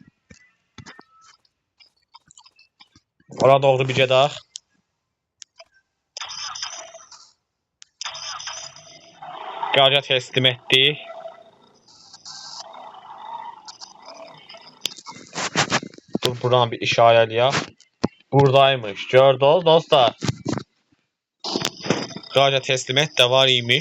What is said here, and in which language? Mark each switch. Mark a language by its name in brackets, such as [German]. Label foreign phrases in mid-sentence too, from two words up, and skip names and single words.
[Azerbaijani] Ora doğru bir gedək. Garaja təslim etdik. Dur, buradan bir işarələyək. Buradaymış. Gördünüz dostlar. Garaja teslim et de var imiş.